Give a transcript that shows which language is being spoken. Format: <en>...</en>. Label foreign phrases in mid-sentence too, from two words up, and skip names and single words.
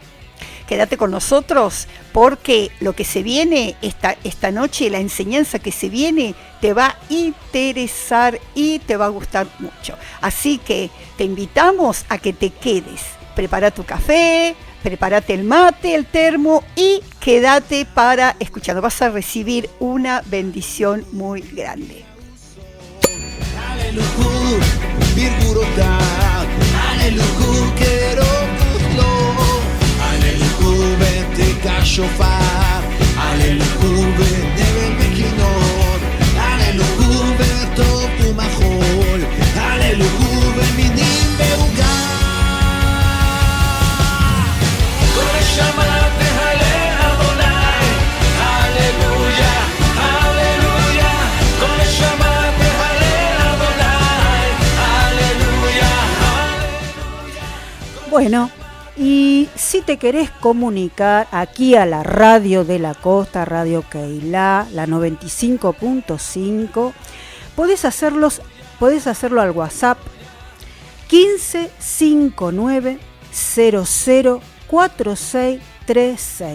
<es>Quédate con nosotros porque lo que se viene esta noche, la enseñanza que se viene, te va a interesar y te va a gustar mucho. Así que te invitamos a que te quedes. Prepara tu café, prepárate el mate, el termo y quédate para escuchar. Vas a recibir una bendición muy grande.</es> <he>שופר, הללו ונבל וכינור, הללו וטוב ומחול, הללו ומינים בעוגה. כל נשמה תהלל אדוני, הללויה, הללויה. כל נשמה תהלל אדוני, הללויה, הללויה.</he> <es>Bueno. Y si te querés comunicar aquí a la radio de la costa, Radio Kehilá, la 95.5, podés hacerlo al WhatsApp 1559 004636.</es>